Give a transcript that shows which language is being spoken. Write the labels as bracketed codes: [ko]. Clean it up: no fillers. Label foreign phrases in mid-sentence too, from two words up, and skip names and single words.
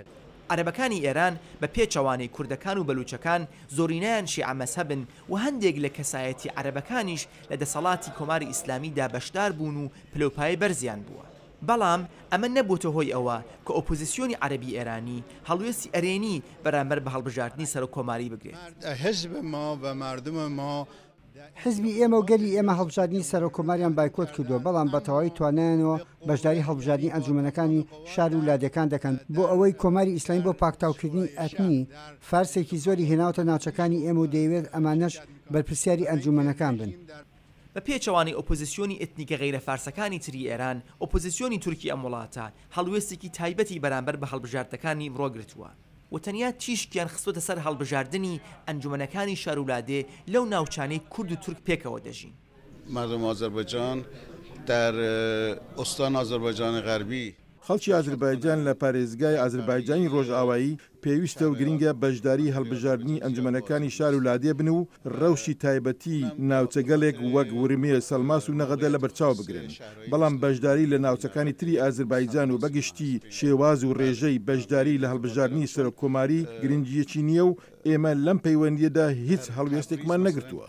[ckb] عەرەبەکانی ئێران بە پێچەوانەی کوردەکان و بەلوچەکان زۆرینەیان شیعە مەزهەبن و هەندێک لە کەسایەتی عەرەبەکانیش لە دەسەڵاتی کۆماری ئیسلامیدا بەشدار بوون و پلەپایە بەرزیان بووە. بەڵام ئەمە نەبووتە هۆی ئەوە کە ئۆپۆزیسیۆنی عەرەبی ئێرانی هەڵوێستی ئەرێنی بەرامبەر بە هەڵبژاردننی سەرۆک کۆماری بگرێت. [fa] حزب ما و مردم ما [ckb] حزبی ئێمە و گەلی ئێمە هەڵبژاردننی سەرۆک کۆماریان بایکۆت کردووە بەڵام بە تەواوی توانیانەوە بەشداری هەڵبژاردننی ئەنجومەنەکانی شار و لادەکان دەکەن بۆ ئەوەی کۆماری ئیسلامی بۆ پاکتاوکردنی ئەتنی فارسێکی زۆری هێناوتە ناوچەکانی ئێمە و دەیەوێت ئەمانەش بەرپرسیاری ئەنجومەنەکان بن. بە پێچەوانی ئۆپۆزیسیۆنی ئێتنیکە غەیرە فارسەکانی تری ئێران ئۆپۆزیسیۆنی تورکی ئەم وڵاتە هەڵوێستێکی تایبەتی بەرامبەر بە هەڵبژاردنەکانی ڕۆگرتووە و تەنیا تیشکیان خستۆتە سەر هەڵبژاردننی ئەنجومەنەکانی شارولادێ لەو ناوچانەی کورد و تورک پێکەوە دەژین. [fa] مردم آذربایجان در استان آذربایجان غربی [ckb] خەڵکی ئازربایجان لە پارێزگای ئازربایجانی ڕۆژئاوایی پێویستە و گرنگە بەشداری هەڵبژاردننی ئەنجومەنەکانی شار و لادێ بن و ڕەوشی تایبەتی ناوچەگەلێک وەک ورمێ سەلماس و نەغەدە لە بەرچاو بگرن بەڵام بەشداری لە ناوچەکانی تری ئازربایجان و بەگشتی شێواز و ڕێژەی بەشداری لە هەڵبژاردننی سەرۆک کۆماری گرنگیەکی نییە و ئێمە لەم پەیوەندیەدا هیچ هەڵوێستێکمان نەگرتووە.